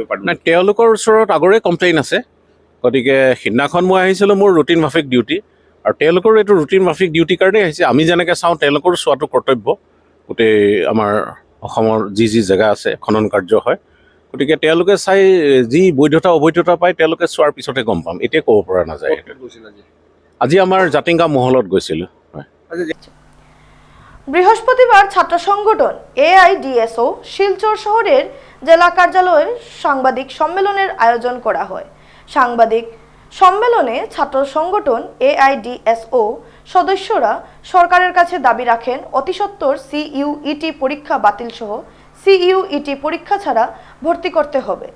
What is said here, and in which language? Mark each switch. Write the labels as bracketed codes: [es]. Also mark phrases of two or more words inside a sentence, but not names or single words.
[as] নাই, তেওঁলোকৰ ওচৰত আগৰে কমপ্লেইন আছে। গতিকে সিদিনাখন মই আহিছিলোঁ মোৰ ৰুটিন মাফিক ডিউটি, আৰু তেওঁলোকৰো এইটো ৰুটিন মাফিক ডিউটিৰ কাৰণেই আহিছে। আমি যেনেকৈ চাওঁ তেওঁলোকৰো চোৱাটো কৰ্তব্য। গোটেই আমাৰ অসমৰ যি জেগা আছে খনন কাৰ্য হয়, গতিকে তেওঁলোকে চাই যি বৈধতা অবৈধতা পায় তেওঁলোকে চোৱাৰ পিছতে গম পাম, এতিয়া ক'ব পৰা নাযায়। আজি আমাৰ জাতিংগা মহলত গৈছিলোঁ। [bn] বৃহস্পতিবার ছাত্র সংগঠন এআইডিএসও শিলচর শহরের জেলা কার্যালয়ে সাংবাদিক সম্মেলনের আয়োজন করা হয়। সাংবাদিক সম্মেলনে ছাত্র সংগঠন এআইডিএসও সদস্যরা সরকারের কাছে দাবি রাখেন অতিসত্বর সিইউইটি পরীক্ষা বাতিল সহ সিইউইটি পরীক্ষা ছাড়া ভর্তি করতে হবে।